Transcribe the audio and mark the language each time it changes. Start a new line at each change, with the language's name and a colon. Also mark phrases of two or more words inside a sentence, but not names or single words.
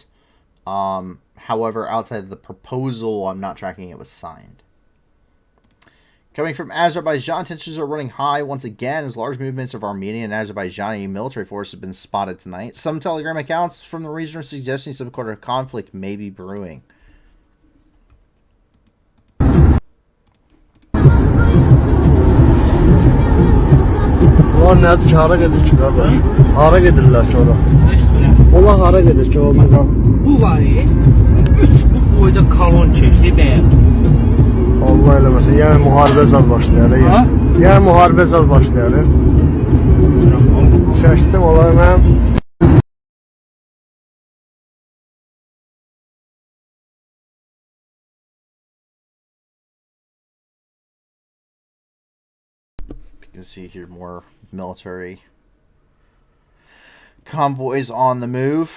English: However, outside of the proposal, I'm not tracking it was signed. Coming from Azerbaijan, tensions are running high once again as large movements of Armenian and Azerbaijani military forces have been spotted tonight. Some Telegram accounts from the region are suggesting some sort of conflict may be brewing.
Azerbaijani: Onlar nədir ki, hara gedir ki, qardaş? Hara gedirlər ki, ora? Onlar hara gedir ki, o burada? Bu var, 3 bu boyda kolon keçdi bəyəm. Allah eləməsin, yəni müharibə zad başlayar, yəni müharibə zad başlayar. Çəkdim, olar mən.
English: You can see here more military convoys on the move.